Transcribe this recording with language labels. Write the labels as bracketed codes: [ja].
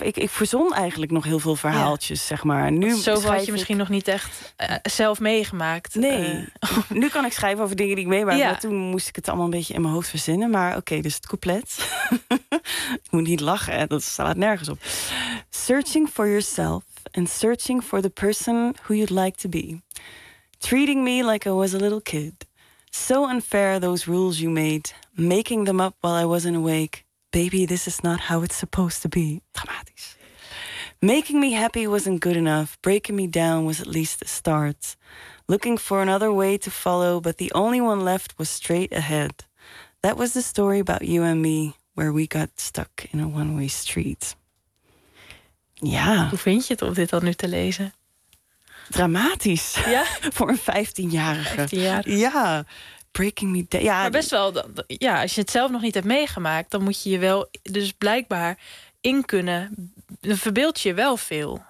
[nl] Ik verzon eigenlijk nog heel veel verhaaltjes, zeg maar. Nu zoveel had je misschien nog niet echt zelf meegemaakt. Nee. Nu kan ik schrijven over dingen die ik meemaak. Ja. Toen moest ik het allemaal een beetje in mijn hoofd verzinnen. Maar oké, dus het couplet. Ik moet niet lachen, hè. Dat staat nergens op. [en] Searching for yourself and searching for the person who you'd like to be. Treating me like I was a little kid. So unfair those rules you made. Making them up while I wasn't awake. Baby, this is not how it's supposed to be. [nl] Dramatisch. [en] Making me happy wasn't good enough. Breaking me down was at least a start. Looking for another way to follow, but the only one left was straight ahead. That was the story about you and me, where we got stuck in a one-way street. [nl] Ja. Hoe vind je het om dit al nu te lezen? Dramatisch. Ja? Voor een 15-jarige. 15-jarige. [en] Ja. Breaking me down. Ja, [nl] maar best wel. Ja, als je het zelf nog niet hebt meegemaakt, dan moet je je wel dus blijkbaar in kunnen. Dan verbeeld je wel veel.